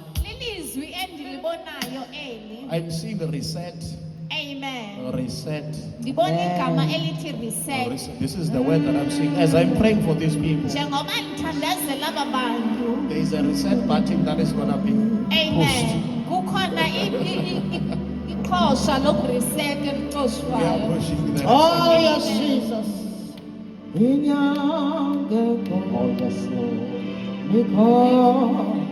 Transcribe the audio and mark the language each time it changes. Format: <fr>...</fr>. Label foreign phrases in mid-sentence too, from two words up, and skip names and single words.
<xh>Lilizwi endilibonayo eli.</xh> <en>I'm seeing reset. Amen. Reset.</en> <xh>Ndibona igama elithi reset. Reset.</xh> <en>This is the word that I'm seeing as I'm praying for these people.</en> <xh>Njengoba ndithandazela aba bantu.</xh> <en>There is a reset button that is going to be pushed. Amen.</en> <xh>Kukhona iqhosha lokureset</xh> <en>We are</en> <xh>elixoshwayo.</xh> <en>pushing the Oh, reset. yes, Jesus. Oh, yes, Lord. Because</en>